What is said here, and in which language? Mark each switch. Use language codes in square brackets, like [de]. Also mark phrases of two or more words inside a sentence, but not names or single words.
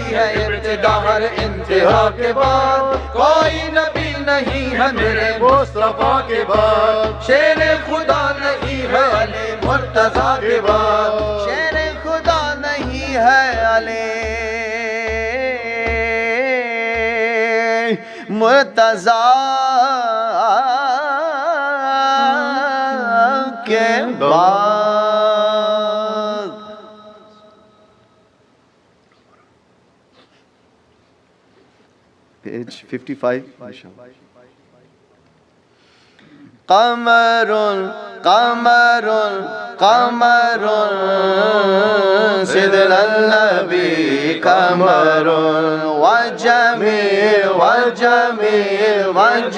[ur] ہے ابتدا ہر انتہا کے بعد، کوئی نبی نہیں ہے میرے مصطفیٰ کے بعد، شیرِ خدا نہیں ہے علی مرتضیٰ کے بعد، شیرِ خدا نہیں ہے علی مرتضیٰ کے بعد. [en] Page 55. [ar] قمرٌ، قمرٌ، قمرٌ، سيدنا النبي قمرٌ، و جميل، و جميل، و